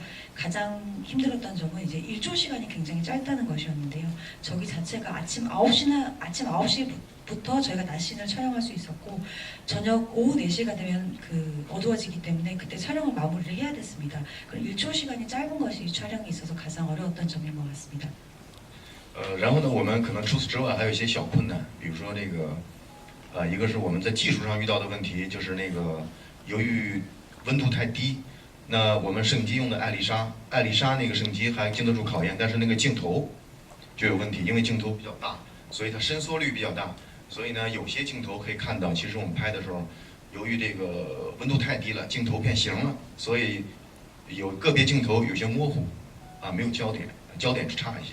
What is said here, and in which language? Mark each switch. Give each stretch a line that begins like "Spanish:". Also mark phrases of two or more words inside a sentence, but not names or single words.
Korean: 가장 힘들었던 점은 이제 일조 시간이 굉장히 짧다는 것이었는데요. 저기 자체가 아침 9시부터 저희가 낮 씬을 촬영할 수 있었고, 저녁 오후 4시가 되면 어두워지기 때문에 그때 촬영을 마무리를 해야 됐습니다. 그럼 일조 시간이 짧은 것이 이 촬영에 있어서 가장 어려웠던 점인 것 같습니다.
Chinese: 然后呢，我们可能除此之外还有一些小困难，比如说一个是我们在技术上遇到的问题，就是由于温度太低。那我们摄影机用的艾丽莎那个摄影机还经得住考验，但是那个镜头就有问题，因为镜头比较大，所以它伸缩率比较大，所以呢有些镜头可以看到，其实我们拍的时候，由于这个温度太低了，镜头变形了，所以有个别镜头有些模糊，没有焦点差一些。